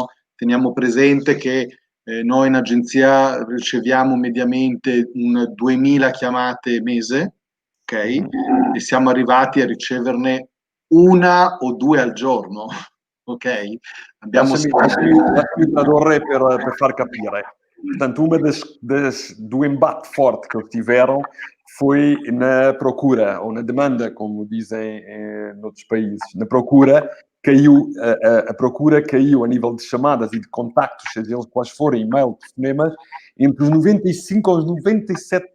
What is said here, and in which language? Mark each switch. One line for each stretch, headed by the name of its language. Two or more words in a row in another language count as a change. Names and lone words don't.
Italian: Teniamo presente che noi in agenzia riceviamo mediamente 2000 chiamate mese, ok? E siamo arrivati a riceverne 1 o 2 al giorno. Ok? Lasciami tradurre per far capire.
Portuguese: Portanto, do embate forte que eles tiveram foi na procura, ou na demanda, como dizem noutros países. Na procura, a procura caiu a nível de chamadas e de contactos, seja eles quais forem, e-mail, telefonemas, entre os 95% aos 97%.